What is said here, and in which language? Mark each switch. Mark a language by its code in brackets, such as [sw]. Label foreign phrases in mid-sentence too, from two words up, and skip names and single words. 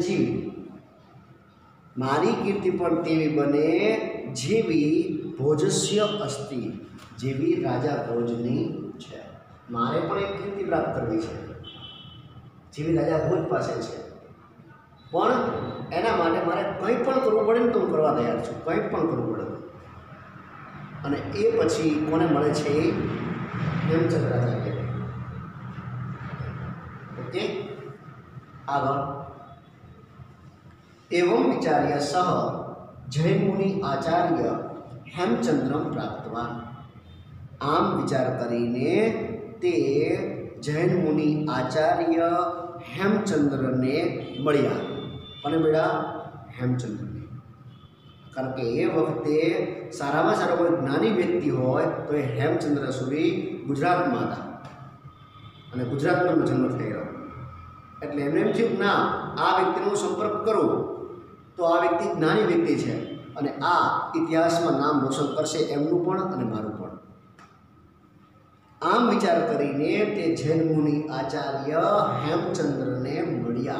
[gu] જેવી મારી કીર્તિ પણ તેવી બને જેવી [sa] भोजस्य अस्ति [gu] જેવી રાજા ભોજની છે મારે પણ એક કીર્તિ પ્રાપ્ત કરવી છે જેવી રાજા ભોજ પાસે છે પણ એના માટે મારે કંઈ પણ કરવું પડે ને તો હું કરવા તૈયાર છું કંઈ પણ કરવું પડે અને એ પછી કોને મળે છે હેમચંદ્ર રાજા ઓકે આગળ [sa] एवं विचार्य सह जैन मुनि आचार्य हेमचंद्रम प्राप्तवान [gu] આમ વિચાર કરીને તે જૈન મુનિ આચાર્ય હેમચંદ્ર ને મળ્યા કોને મળ્યા હેમચંદ્ર ને કારણ કે એ વખતે સારામાં સારો કોઈ જ્ઞાની વ્યક્તિ હોય તો એ હેમચંદ્ર સૂરી [hi] गुजरात में था [gu] અને ગુજરાત મેં જન્મ થયો એટલે એમને એમ થયું ના, આ વ્યક્તિનો સંપર્ક કરું તો આ વ્યક્તિ જ્ઞાની વ્યક્તિ છે અને આ ઇતિહાસમાં નામ રોશન કરશે, એમનું પણ અને મારું પણ. આમ વિચાર કરીને તે જૈન મુનિ આચાર્ય હેમચંદ્રને મળ્યા.